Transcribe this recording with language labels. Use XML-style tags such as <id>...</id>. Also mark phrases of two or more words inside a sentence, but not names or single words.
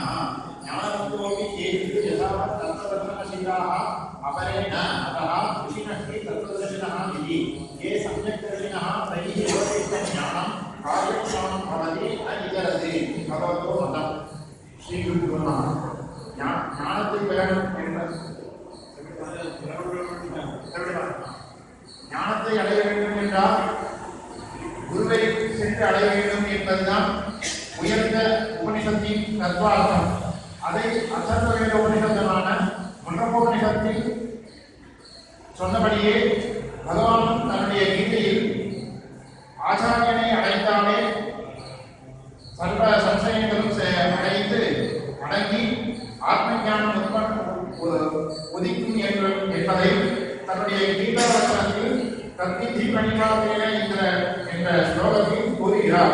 <sa>ज्ञानवन्तोऽपि केचित् यथा तत्त्वदर्शनशीलाः अपरेण अतः ऋषिणः तत्त्वदर्शिनः इति ये सम्यक्दर्शिनः तैः उपदिष्टज्ञानं कार्यक्षमं भवति न इतरते भगवतो मतं श्रीगुरुभ्यो नमः</sa> <ta>ஞானத்தை பெறணும் என்ற ஞானத்தை அடைய வேண்டும் என்றால் குருவை சென்று அடைய வேண்டும் என்பதுதான் உயர்ந்த உபனிஷத்தின் தத்துவார்த்தம். அதை அதர்வவேத உபனிஷத்தமான முண்டகோபனிஷத்தில் சொன்னபடியே பகவான் தன்னுடைய கீதையில் ஆச்சாரியனை அடைந்தாலே சர்வ சம்சயங்களும் அடைந்து அடங்கி ஆத்ம ஞானம் உதிக்கும் என்பதை தன்னுடைய கீதாவசனத்தில்</ta> <sa>तद्विद्धि प्रणिपातेन</sa> <ta>என்ற ஸ்லோகத்தில் கூறுகிறார்.</ta>